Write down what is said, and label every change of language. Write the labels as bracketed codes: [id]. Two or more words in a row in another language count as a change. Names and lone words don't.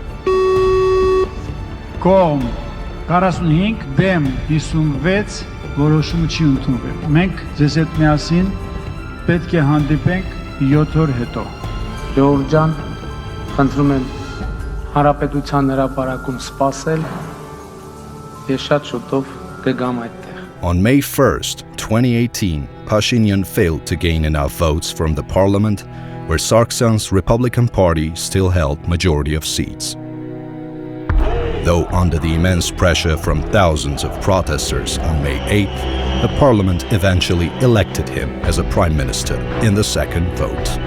[hy] Կողմ 45 դեմ 56 որոշումը չի ընդունվել։ Մենք ձեզ հետ միասին պետք է հանդիպենք 7 օր հետո։ Ժողովուրդ ջան, խնդրում եմ հանրապետության հրապարակում սպասել։ Ես շատ շուտով կգամ այդտեղ։ [en] On May 1st, 2018, Pashinyan failed to gain enough votes from the parliament, where Sargsyan's Republican Party still held majority of seats. though under the immense pressure from thousands of protesters on May 8th, the parliament eventually elected him as a prime minister in the second vote.